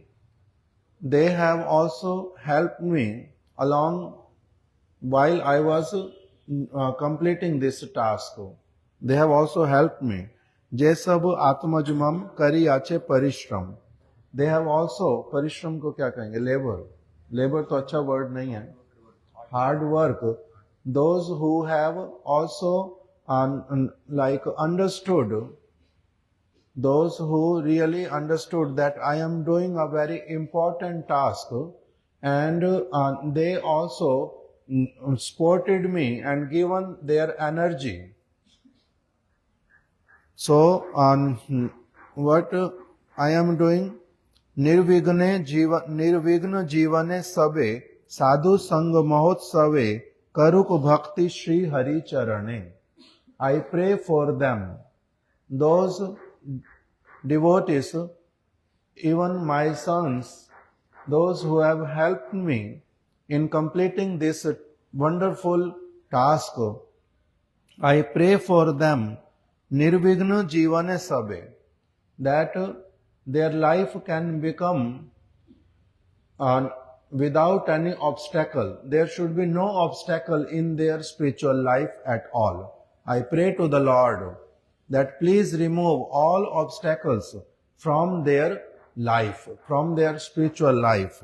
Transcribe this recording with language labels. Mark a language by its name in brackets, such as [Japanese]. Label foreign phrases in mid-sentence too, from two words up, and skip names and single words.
[English] They have also helped me along while I was completing this task. They have also helped me. [Bangla] যে সব আত্মজন করি আছে পরিশ্রম. [English] They have also, [Hindi] परिश्रम को क्या कहेंगे? [English] Labor. [Hindi] Labor to acha word nahi hai. [English] Hard work. Those who have also understood, those who really understood that I am doing a very important task, and they also supported me and given their energy. So, what I am doing, [Bangla] নির্বিঘ্ন জীবনে সবে সাধু সঙ্গ মহোৎসবে করুক ভক্তি শ্রী হরি চরণে. [English] I pray for them, those devotees, even my sons, those who have helped me in completing this wonderful task. I pray for them, [Bangla] নির্বিঘ্ন জীবনে সবে, [English] that their life can become without any obstacle. There should be no obstacle in their spiritual life at all. I pray to the Lord that please remove all obstacles from their life, from their spiritual life.